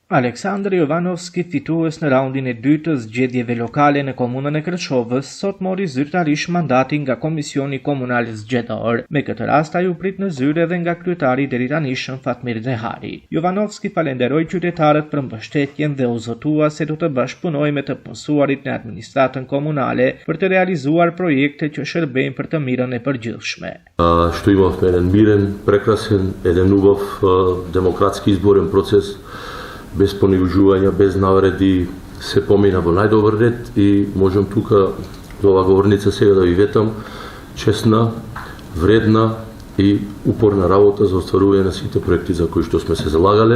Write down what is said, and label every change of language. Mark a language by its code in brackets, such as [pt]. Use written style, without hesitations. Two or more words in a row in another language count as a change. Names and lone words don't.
[sq] Aleksandar Jovanovski fitues në raundin e dytë të zgjedhjeve lokale në komunën e Kërçovës, sot mori zyrtarisht mandatin nga Komisioni Komunal Zgjedhor. Me këtë rast ai u prit në zyrë edhe nga kryetari deri tani Fatmir Dehari. Jovanovski falenderoi qytetarët për mbështetjen dhe u zotua se do të bashkëpunojë me të punësuarit në administratën komunale për të realizuar projekte që shërbejnë për të mirën e përgjithshme. [mk] Што имавме еден мирен, прекрасен, еден убав демократски изборен процес, без понижувања, без навреди, се помина во најдобар ред и можам тука за ова говорница сега да ви ветам честна, вредна и упорна работа за остварување на сите проекти за кои што сме се залагале.